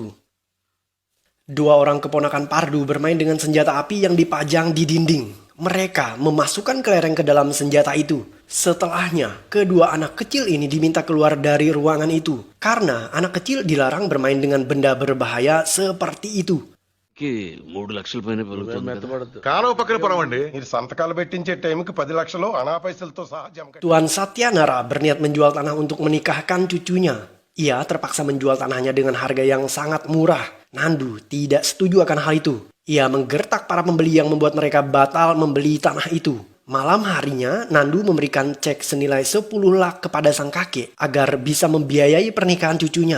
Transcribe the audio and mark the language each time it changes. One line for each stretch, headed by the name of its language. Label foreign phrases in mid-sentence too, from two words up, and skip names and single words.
Indonesian: 2 orang keponakan Pardu bermain dengan senjata api yang dipajang di dinding. Mereka memasukkan kelereng ke dalam senjata itu. Setelahnya, kedua anak kecil ini diminta keluar dari ruangan itu. Karena anak kecil dilarang bermain dengan benda berbahaya seperti itu.
Telugu: కాలువ పక్కన పొరవండి. మీరు సంతకాలు పెట్టించే టైంకి 10 లక్షలు అనా పైసలతో సహా జమ కట్టాలి.
Indonesian: Tuan Satyanara berniat menjual tanah untuk menikahkan cucunya. Ia terpaksa menjual tanahnya dengan harga yang sangat murah. Nandu tidak setuju akan hal itu. Ia menggertak para pembeli yang membuat mereka batal membeli tanah itu. Malam harinya, Nandu memberikan cek senilai 10 lak kepada sang kakek agar bisa membiayai pernikahan cucunya.